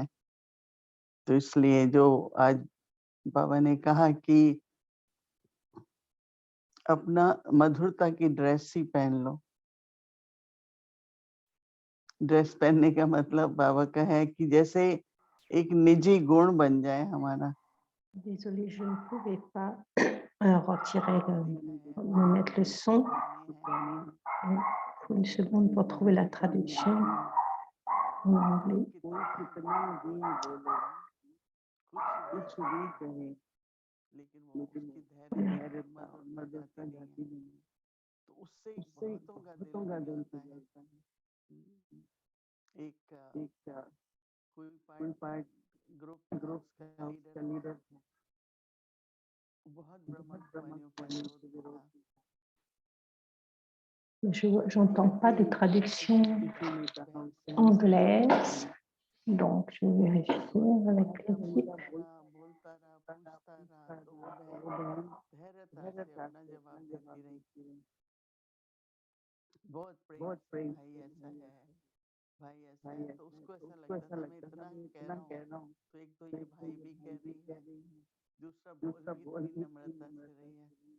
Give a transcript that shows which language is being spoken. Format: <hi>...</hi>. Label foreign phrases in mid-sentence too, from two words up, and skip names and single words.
<hi>तो इसलिए जो आज बाबा ने कहा कि अपना मधुरता की ड्रेस ही पहन लो। ड्रेस पहनने का मतलब बाबा का है कि जैसे एक निजी गुण बन जाए हमारा।</hi> <fr>Désolée, je ne pouvais pas retirer me mettre le son. Il faut une seconde pour trouver la traduction en anglais.</fr> <hi>कोई कितना भी बोले, कुछ भी कहे, लेकिन वो उसकी धैर्यता और मधुरता जाती नहीं है। तो उससे बहुतों का दिल पिघलता है। एक कोई पार्ट ग्रुप का उसका लीडर था, बहुत ब्रह्मकुमारियों के विरोध में था।</hi> <fr>Je n'entends pas de traduction anglaise, donc je vais vérifier avec l'équipe.</fr> <hi>बोलता रहा, पूछता रहा, तो वो बहन धैर्यता से अपना जवाब देती रही। बहुत प्रेम से भाई ऐसा है, भाई ऐसा है। तो उसको ऐसा लगता था मैं इतना कह रहा हूँ तो एक तो ये भाई भी कह रही है, दूसरा बोल भी इतनी नम्रता से रही है।</hi>